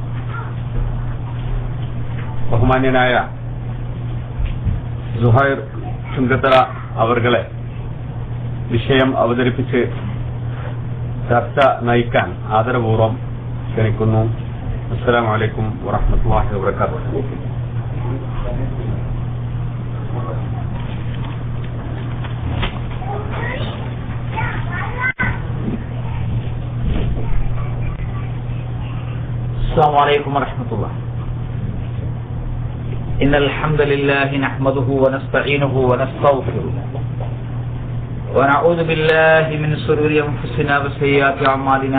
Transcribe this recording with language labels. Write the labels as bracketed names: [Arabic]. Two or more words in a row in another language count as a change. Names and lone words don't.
[Malayalam] ബഹുമാന്യനായ സുഹൈർ ചുങ്കത്തറ അവർകളെ വിഷയം അവതരിപ്പിച്ച് ചർച്ച നയിക്കാൻ ആദരപൂർവ്വം ക്ഷണിക്കുന്നു. [Arabic] السلام عليكم ورحمة الله وبركاته. السلام عليكم ورحمة الله. إن الحمد لله نحمده ونستعينه ونستغفره ونعوذ بالله من شرور أنفسنا وسيئات أعمالنا.